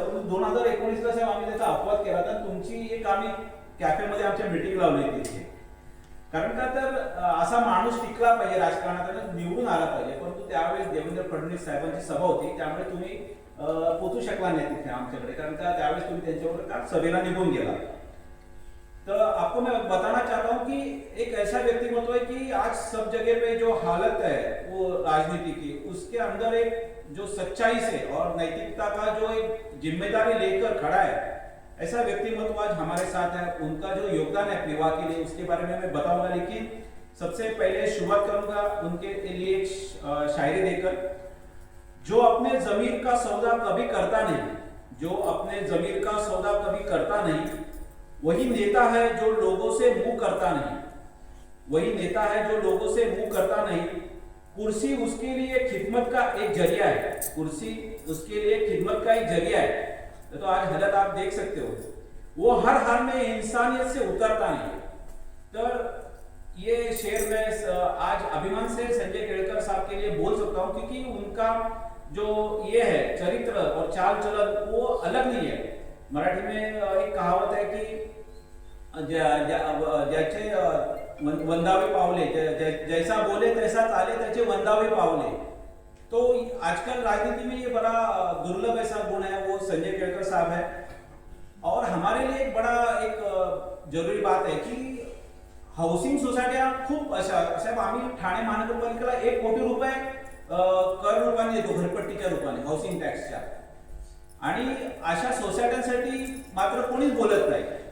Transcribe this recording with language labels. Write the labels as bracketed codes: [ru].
[mr] परंतु 2019ला साहेब आम्ही त्याचा अपवाद केला तर तुमची एक आम्ही कॅफेमध्ये आमच्या मीटिंग लावली तिथे. कारण का तर असा माणूस टिकला पाहिजे राजकारणात, निवडून आला पाहिजे. परंतु त्यावेळेस देवेंद्र फडणवीस साहेबांची सभा होती, त्यामुळे तुम्ही पोचू शकला नाही तिथे आमच्याकडे, कारण का त्यावेळेस तुम्ही त्यांच्यावर का सभेला निघून गेला. [hi] तो आपको मैं बताना चाहता हूँ कि एक ऐसा व्यक्तिमत्व है कि आज सब जगह पे जो हालत है वो राजनीति की, उसके अंदर एक जो सच्चाई से और नैतिकता का जो एक जिम्मेदारी लेकर खड़ा है, ऐसा व्यक्तिमत्व आज हमारे साथ है. उनका जो योगदान है विवाह के लिए उसके बारे में मैं बताऊंगा, लेकिन सबसे पहले शुरुआत करूंगा उनके लिए एक शायरी देकर. जो अपने जमीर का सौदा कभी करता नहीं, जो अपने जमीर का सौदा कभी करता नहीं, वही नेता है जो लोगों से मुंह करता नहीं, वही नेता है जो लोगों से मुंह करता नहीं. कुर्सी उसके लिए खिदमत का एक जरिया है, कुर्सी उसके लिए खिदमत का एक जरिया है. तो आज हालत आप देख सकते हो, वो हर हाल में इंसानियत से उतरता नहीं. तो ये शेर मैं आज अभिमान से संजय केळकर साहब के लिए बोल सकता हूं, क्योंकि उनका जो ये है चरित्र और चाल चलन वो अलग नहीं है. मराठी में एक कहावत है कि [mr] ज्याचे वंदावे पावले, जैसा बोले तैसा चाले त्याचे वंदावे पावले. [hi] तो आजकल राजनीति में ये बड़ा दुर्लभ ऐसा गुण है, वो संजय केळकर साहब है. और हमारे लिए एक बड़ा एक जरूरी बात है कि [mr] हाऊसिंग सोसायट्या खूप अशा, साहेब आम्ही ठाणे महानगरपालिकेला 1 कोटी रुपये कर रूपाने देतो, घरपट्टीच्या रूपाने, हाऊसिंग टॅक्सच्या. आणि अशा सोसायट्यांसाठी मात्र कोणीच बोलत नाही.